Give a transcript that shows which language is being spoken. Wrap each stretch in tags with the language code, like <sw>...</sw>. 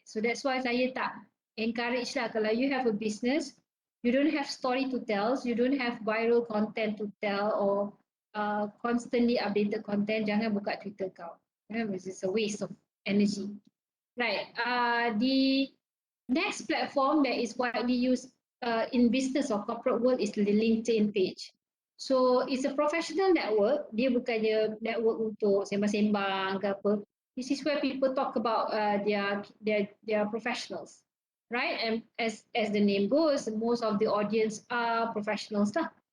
<en>So that's why</en> <ms>saya tak</ms> <en>encourage</en> <ms>lah kalau</ms> <en>you have a business, you don't have story to tell, you don't have viral content to tell or constantly updated content,</en> <ms>jangan buka</ms> <en>Twitter account. It's a waste of energy. Right. The next platform that is widely used in business or corporate world is the LinkedIn page. So it's a professional network.</en> <ms>Dia bukannya network untuk sembang-sembang ke apa.</ms> <en>This is where people talk about their professionals, right? And as the name goes, most of the audience are professionals lah.</en>